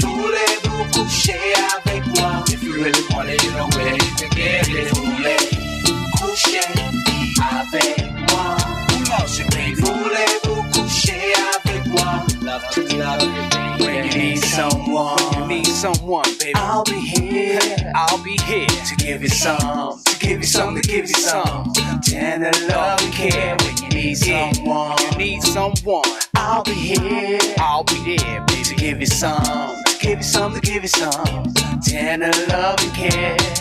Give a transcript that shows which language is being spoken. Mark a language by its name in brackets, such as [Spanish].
[French] Voulez-vous coucher avec moi? [English] If you really want it, you know where you can get it. [French] Voulez-vous coucher avec moi? [English] Who loves you, baby? [French] Voulez-vous coucher avec moi? [English] Love you, baby. When you need someone, baby, I'll be here to give you some, to give you some, to give you some tender love and care. When you need someone, I'll be here, baby, to give you some, to give you some, to give you some tender love and care.